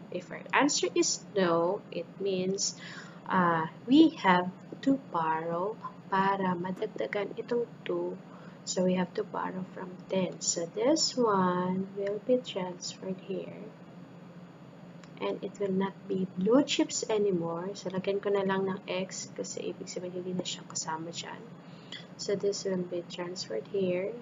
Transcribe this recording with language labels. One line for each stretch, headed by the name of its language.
English: If our answer is no, it means we have to borrow para madagdagan itong 2. So we have to borrow from 10. So this one will be transferred here. And it will not be blue chips anymore.
Filipino: So, lagyan ko na lang ng X kasi ibig sabihin hindi na siya kasama dyan.
English: So, this will be transferred here.